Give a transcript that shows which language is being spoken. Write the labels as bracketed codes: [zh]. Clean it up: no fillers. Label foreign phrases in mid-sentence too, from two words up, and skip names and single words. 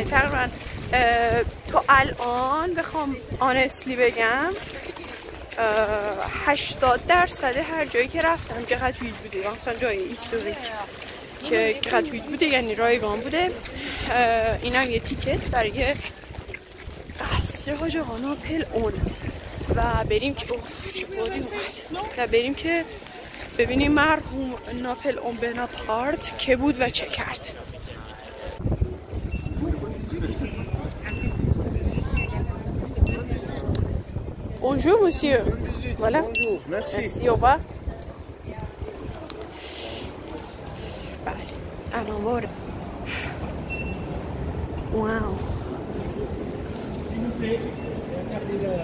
[fa] تقریبا تا الان بخوام آنستلی بگم 80% هر جایی که رفتم که قطویت بوده، مثلا جای ایستوریک که قطویت بوده یعنی رایگان بوده. این هم یه تیکت برای قصر حاج آقا ناپلئون و بریم که چه بادی اومد و بریم که ببینیم مرحوم ناپلئون بناپارت که بود و چه کرد. [fr] Bonjour monsieur. Voilà. Bonjour, merci. Merci, au revoir. [fa] بله. الان وارد. واو. [fr] S'il vous plaît, regardez la...